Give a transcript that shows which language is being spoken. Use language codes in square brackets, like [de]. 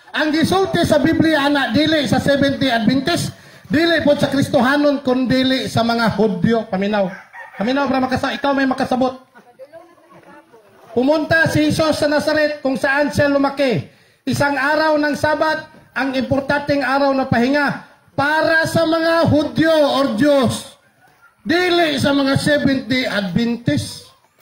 [ceb] Ang gisulti sa Biblia ana dili sa Seventh Day Adventist, dili po sa Kristohanon kun dili sa mga Hudyo. Paminaw para ikaw may makasabot. [tl] Pumunta si Jesus sa Nazaret kung saan siya lumaki. Isang araw ng Sabat, ang importanteng araw na pahinga para sa mga Hudyo or Diyos. [ceb] Dili sa mga Seventh Day Adventist.